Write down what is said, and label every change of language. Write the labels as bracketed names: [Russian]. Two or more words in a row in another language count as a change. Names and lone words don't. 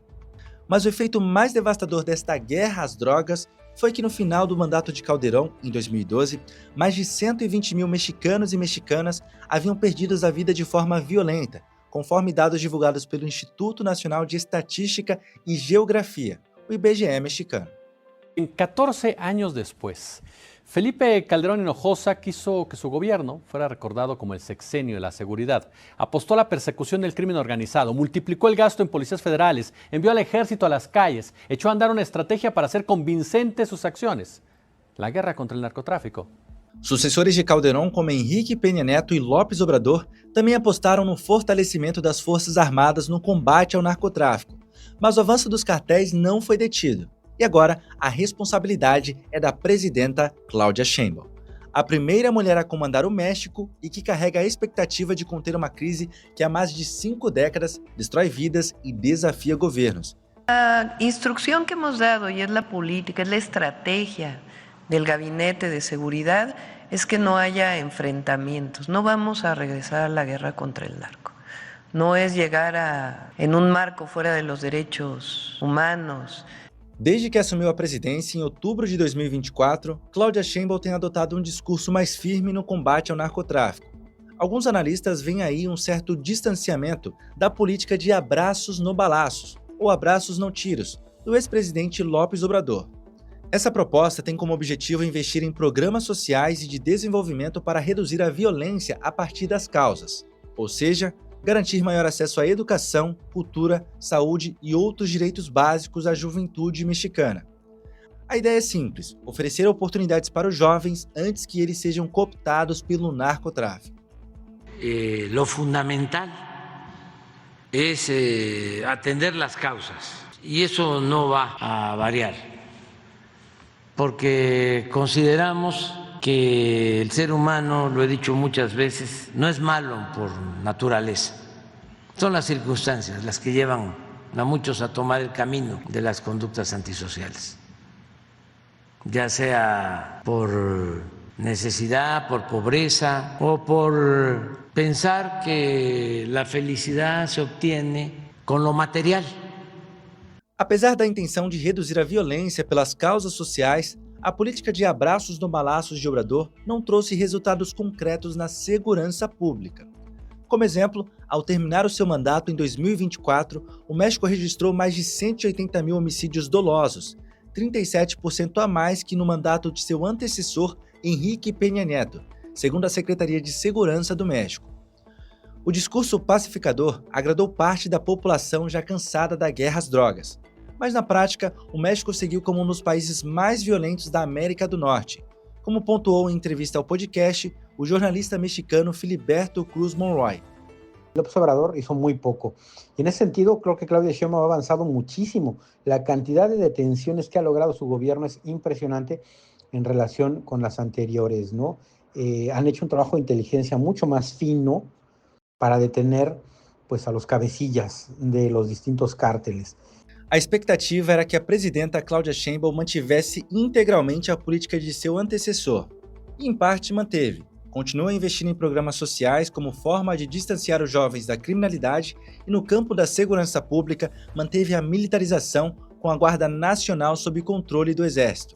[Portuguese] Mas o efeito mais devastador desta guerra às drogas foi que no final do mandato de Calderón, em 2012, mais de 120 mil mexicanos e mexicanas haviam perdido a vida de forma violenta, conforme dados divulgados pelo Instituto Nacional de Estatística y Geografía, o IBGE mexicano. [Spanish] 14 años después, Felipe Calderón Hinojosa quiso que su gobierno fuera recordado como el sexenio de la seguridad. Apostó a la persecución del crimen organizado, multiplicó el gasto en policías federales, envió al ejército a las calles, echó a andar una estrategia para hacer convincentes sus acciones. La guerra contra el narcotráfico. [Portuguese] Sucessores de Calderón, como Henrique Peña Neto e López Obrador, também apostaram no fortalecimento das Forças Armadas no combate ao narcotráfico. Mas o avanço dos cartéis não foi detido. E agora, a responsabilidade é da presidenta Claudia Sheinbaum, a primeira mulher a comandar o México e que carrega a expectativa de conter uma crise que há mais de 5 décadas destrói vidas e desafia governos. [Spanish] La instrucción que hemos dado, y es la política, es la estrategia del Gabinete de Seguridad, es que no haya enfrentamientos. No vamos a regresar a la guerra contra el narco. No es llegar en un marco fuera de los derechos humanos. [Portuguese] Desde que assumiu a presidência em outubro de 2024, Claudia Sheinbaum tem adotado um discurso mais firme no combate ao narcotráfico. Alguns analistas veem aí um certo distanciamento da política de abraços no balaços, ou abraços não tiros, do ex-presidente López Obrador. Essa proposta tem como objetivo investir em programas sociais e de desenvolvimento para reduzir a violência a partir das causas, ou seja, garantir maior acesso à educação, cultura, saúde e outros direitos básicos à juventude mexicana. A ideia é simples, oferecer oportunidades para os jovens antes que eles sejam cooptados pelo narcotráfico. [Spanish] Lo fundamental es atender las causas y eso no va a variar, porque consideramos que el ser humano, lo he dicho muchas veces, no es malo por naturaleza. Son las circunstancias las que llevan a muchos a tomar el camino de las conductas antisociales, ya sea por necesidad, por pobreza o por pensar que la felicidad se obtiene con lo material. [Portuguese] Apesar da intenção de reduzir a violência pelas causas sociais, a política de abraços no balaços de Obrador não trouxe resultados concretos na segurança pública. Como exemplo, ao terminar o seu mandato em 2024, o México registrou mais de 180 mil homicídios dolosos, 37% a mais que no mandato de seu antecessor, Henrique Peña Neto, segundo a Secretaria de Segurança do México. O discurso pacificador agradou parte da população já cansada da guerra às drogas. Mas na prática, o México seguiu como um dos países mais violentos da América do Norte, como pontuou em entrevista ao podcast o jornalista mexicano Filiberto Cruz Monroy. [Spanish] López Obrador hizo muy poco. Y en ese sentido, creo que Claudia Sheinbaum ha avanzado muchísimo. La cantidad de detenciones que ha logrado su gobierno es impresionante en relación con las anteriores, ¿no? Han hecho un trabajo de inteligencia mucho más fino para detener pues, a los cabecillas de los distintos cárteles. [Portuguese] A expectativa era que a presidenta Claudia Sheinbaum mantivesse integralmente a política de seu antecessor. E, em parte, manteve. Continua investindo em programas sociais como forma de distanciar os jovens da criminalidade e, no campo da segurança pública, manteve a militarização com a Guarda Nacional sob controle do Exército.